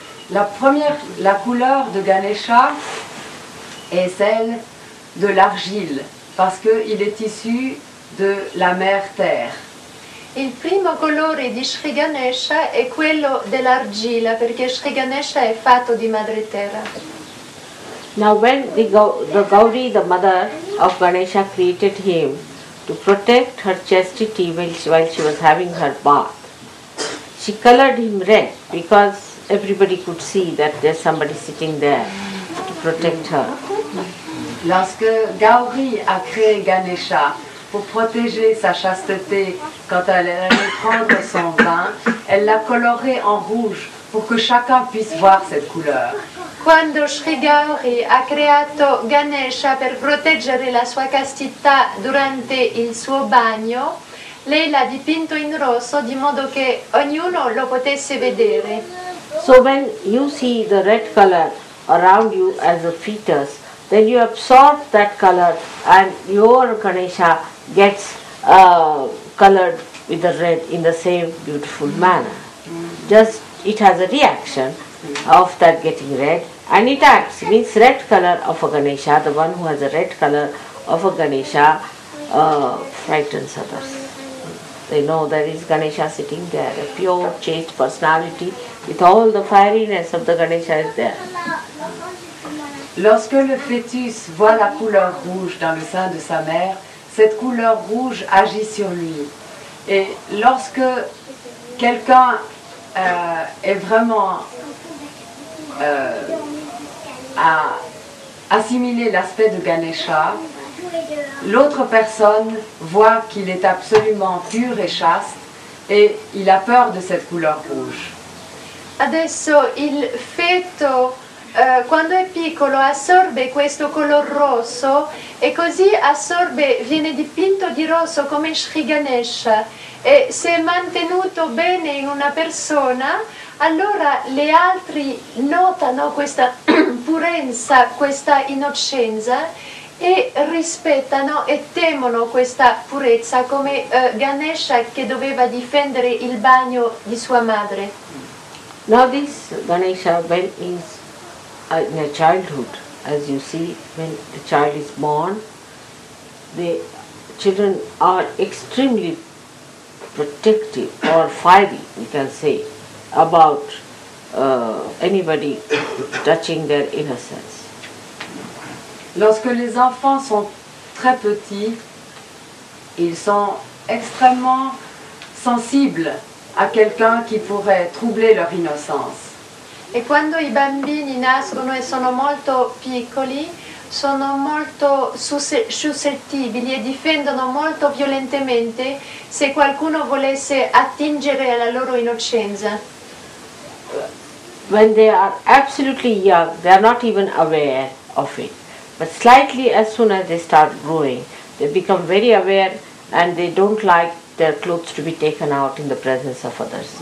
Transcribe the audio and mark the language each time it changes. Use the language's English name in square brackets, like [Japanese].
[French] La couleur de Ganesha est celle de l'argile, parce qu'il est issu de la mère terre. [Italian] Il primo colore di Shri Ganesha è quello dell'argilla, perché Shri Ganesha è fatto di madre terra. [English] Now when the Gauri, the mother of Ganesha, created him to protect her chastity while she was having her bath, she colored him red because everybody could see that there's somebody sitting there to protect her. [French] Lorsque Gauri a créé Ganesha pour protéger sa chasteté quand elle allait prendre son bain, elle l'a coloré en rouge pour que chacun puisse voir cette couleur. [Italian] Quando Shri Gauri ha creato Ganesha per proteggere la sua castità durante il suo bagno, lei l'ha dipinto in rosso di modo che ognuno lo potesse vedere. [English] So when you see the red color around you as a fetus, then you absorb that color and your Ganesha gets colored with the red in the same beautiful manner. Just it has a reaction of that getting red, and it acts, means red color of a Ganesha, the one who has a red color of a Ganesha frightens others. They know there is Ganesha sitting there, a pure, chaste personality with all the fieriness of the Ganesha is there. [French] Lorsque le fœtus voit la couleur rouge dans le sein de sa mère, cette couleur rouge agit sur lui. Et lorsque quelqu'un est vraiment à assimiler l'aspect de Ganesha, l'autre personne voit qu'il est absolument pur et chaste et il a peur de cette couleur rouge. [Italian] Adesso il feto quando è piccolo assorbe questo color rosso e così viene dipinto di rosso come Shri Ganesha, e se è mantenuto bene in una persona, allora le altri notano questa purezza, questa innocenza e rispettano e temono questa purezza, come Ganesha che doveva difendere il bagno di sua madre. [English] Now this Ganesha, when is in a childhood, as you see, when the child is born, the children are extremely protective or fiery, we can say, about anybody touching their innocence. [French] Lorsque les enfants sont très petits, ils sont extrêmement sensibles à quelqu'un qui pourrait troubler leur innocence. [Italian] E quando i bambini nascono e sono molto piccoli, sono molto suscettibili e difendono molto violentemente se qualcuno volesse attingere alla loro innocenza. [English] When they are absolutely young, they are not even aware of it. But slightly as soon as they start growing, they become very aware and they don't like their clothes to be taken out in the presence of others.